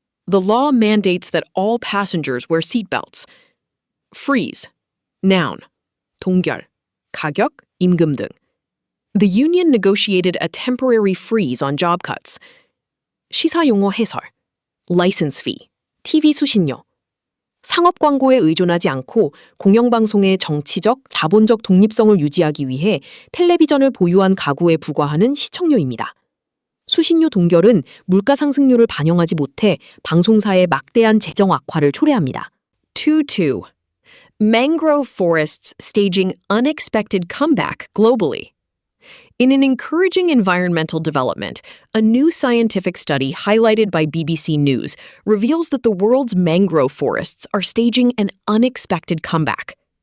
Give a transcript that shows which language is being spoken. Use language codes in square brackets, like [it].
[en] The law mandates that all passengers wear seatbelts. Freeze. Noun. [ko] 동결. 가격, 임금 등. [en] The union negotiated a temporary freeze on job cuts. [ko] 시사용어 해설. [en] License fee. [ko] TV 수신료. 상업 광고에 의존하지 않고 공영방송의 정치적, 자본적 독립성을 유지하기 위해 텔레비전을 보유한 가구에 부과하는 시청료입니다. 수신료 동결은 물가 상승률을 반영하지 못해 방송사의 막대한 재정 악화를 초래합니다. 2.2. [en] Mangrove forests staging unexpected comeback globally. In an encouraging environmental development, a new scientific study highlighted by BBC News reveals that the world's mangrove forests are staging an unexpected comeback.